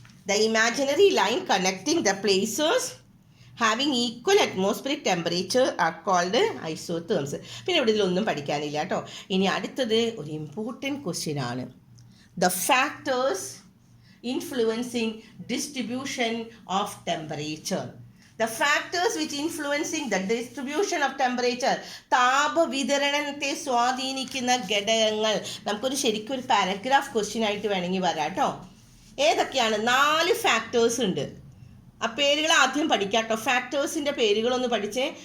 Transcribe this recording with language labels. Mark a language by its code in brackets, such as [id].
[en] The imaginary line connecting the places having equal atmospheric temperature are called isotherms. [ml] പിന്നെ ഇവിടെ ഇതിലൊന്നും പഠിക്കാനില്ല കേട്ടോ. ഇനി അടുത്തത് ഒരു ഇമ്പോർട്ടൻറ്റ് ക്വസ്റ്റ്യൻ ആണ്. [en] The factors influencing distribution of temperature. The factors which influencing the distribution of temperature. [ml] താപവിതരണത്തെ സ്വാധീനിക്കുന്ന ഘടകങ്ങൾ. നമുക്കൊരു ശരിക്കും ഒരു പാരഗ്രാഫ് ക്വസ്റ്റ്യൻ ആയിട്ട് വേണമെങ്കിൽ വരാം കേട്ടോ. ഏതൊക്കെയാണ്? 4 ഫാക്ടേഴ്സ് ഉണ്ട്. ആ പേരുകൾ ആദ്യം പഠിക്കാം കേട്ടോ. ഫാക്ടേഴ്സിൻ്റെ പേരുകളൊന്ന് പഠിച്ചേ.